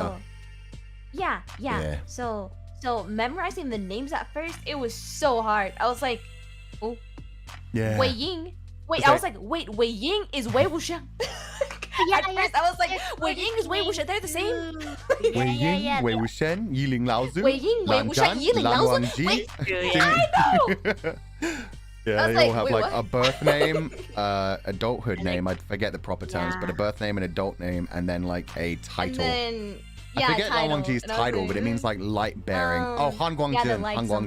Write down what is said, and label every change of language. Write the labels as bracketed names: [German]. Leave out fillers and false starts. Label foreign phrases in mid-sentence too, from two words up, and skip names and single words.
[English] so- yeah. Yeah. So memorizing the names at first, it was so hard. I was like, Yeah. Wei Ying. Wait, Is I that- was like, wait, Wei Ying is Wei Wuxian. At first, I was like, Wei Ying is Wei Wuxian. They're the same. Yeah, Wei yeah, Ying, yeah. Wei Wuxian, Yiling Laozu, Wei Ying, Wei Lan Wuxian, Zhan, Yiling Lan Laozu. Wangji. Wait, Yeah. Yeah, I they was all like, have wait, like what? a birth name, adulthood And they- name. I forget the proper terms, but a Yeah. birth name, an adult name, and then like a and title. then I forget Lan title. Wangji's And I was title, like, but it means like light bearing. Oh, Han yeah, the Guangjun, light Han some-